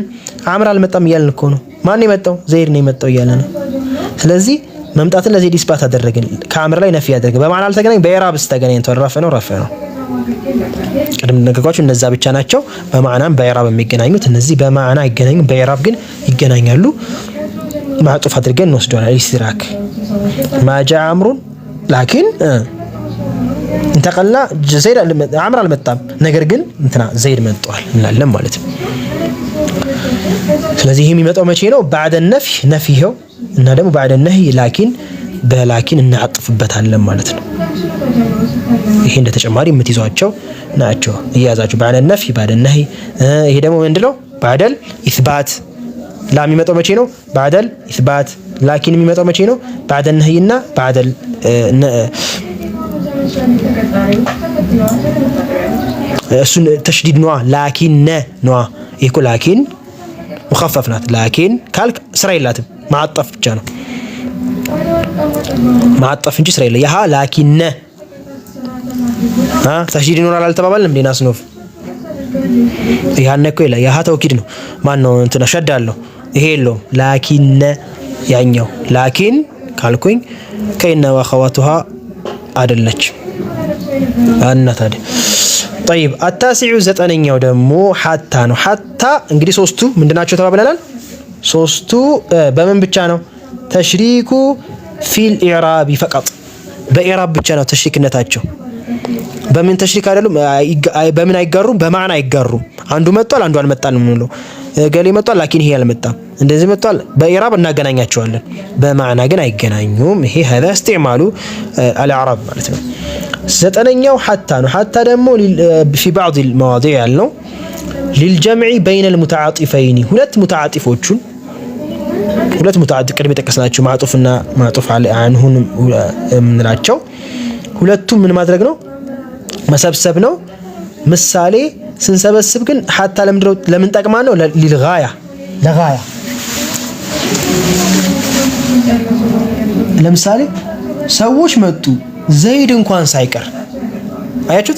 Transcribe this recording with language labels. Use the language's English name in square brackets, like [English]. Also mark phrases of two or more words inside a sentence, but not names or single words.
[Amharic] አምር አልመጣም እያልን እኮ ነው። ማን የመጣው? ዘይድ ነው የመጣው እያለ ነው። ስለዚህ መምጣትን ለዘይድ ኢስባት አደረግን፣ ከአምር ላይ ነፊ ያደረግን። በማዕና አልተገናኙም። በኢዕራብስ ተገናኝተው ረፍዕ ነው። ቅድም ነገርኳችሁ እነዛ ብቻ ናቸው በማዕናም በኢዕራብ የሚገናኙት። እነዚህ በማዕና አይገናኙም፣ በኢዕራብ ግን ይገናኛሉ። ማዕጡፍ አድርገን እንወስደዋለን። [Arabic] استدراك ما جاء عمرو لكن [Amharic] እንተቀላ ዘይድ አምር አልመጣም፣ ነገር ግን እንትና ዘይድ መጥቷል እንላለን ማለት ነው። ስለዚህ ይሄ የሚመጣው መቼ ነው? [Arabic] بعد النفي [Amharic] ነፊው እና ደግሞ [Arabic] بعد النهي [Amharic] ላኪን በላኪን እናጥፍበታለን ማለት ነው። ይሄ እንደ ተጨማሪ የምትይዟቸው ናቸው። እያዛችሁ [Arabic] بعد النفي بعد النهي። [Amharic] ይሄ ደግሞ ምንድነው? [Arabic] بعد الإثبات [Amharic] ላ የሚመጣው መቼ ነው? [Arabic] بعد الإثبات። [Amharic] ላኪን የሚመጣው መቼ ነው? [Arabic] بعد النهي [Amharic] እና بعد እሱን ተሽዲድ ነዋ። ላኪን ነዋ። ይሄ እኮ ላኪን ሙኸፈፍ ናት። ላኪን ካልክ ስራ የላትም፣ ማዕጠፍ ብቻ ነው። ማዕጠፍ እንጂ ስራ የለ። ያሃ ላኪን ተሽዲድ ይኖራል አልተባባልንም እንዴ? ናስኖፍ ያነ እኮ ይላ ያሃ ተውኪድ ነው። ማን ነው እንትና ሸዳ አለው። ይሄ የለውም። ላኪን ያኛው ላኪን ካልኩኝ ከይነ ወኸዋቱሃ አይደለች አና ታዲያ [Arabic] طيب التاسع [Amharic] ዘጠነኛው ደግሞ ሐታ ነው። ሐታ እንግዲህ ሶስቱ ምንድናቸው ተባብለናል? ሶስቱ በምን ብቻ ነው? [Arabic] تشترك في الإعراب فقط [Amharic] በኢዕራብ ብቻ ነው ተሽሪክነታቸው። በምን ተሽሪክ አይደሉም? በምን አይጋሩም? በማዕና አይጋሩም። አንዱ መጥቷል አንዱ አልመጣም ነው። ገሌ መጥቷል ላኪን ይሄ አልመጣም፣ እንደዚህ መጥቷል በኢዕራብ እናገናኛቸዋለን፣ በማዕና ግን አይገናኙም። ይሄ [Arabic] هذا استعمال الاعراب [Amharic] ማለት ነው። ዘጠነኛው ሐታ ነው። ሐታ ደግሞ [Arabic] في بعض المواضيع [Amharic] ያልነው [Arabic] للجمع بين المتعاطفين [Amharic] ሁለት ሙተዓጢፎቹን ሁለት ሙተዓጢፍ ቅድም የጠቀስናቸው ማዕጡፍና ማዕጡፍ አንሁን ምንላቸው ሁለቱም ምን ማድረግ ነው? መሰብሰብ ነው። ምሳሌ ስንሰበስብ ግን ሐታ ለምን ጠቅማ ነው? ሊልጋያ ለጋያ። ለምሳሌ ሰዎች መጡ ዘይድ እንኳን ሳይቀር፣ አያችሁት?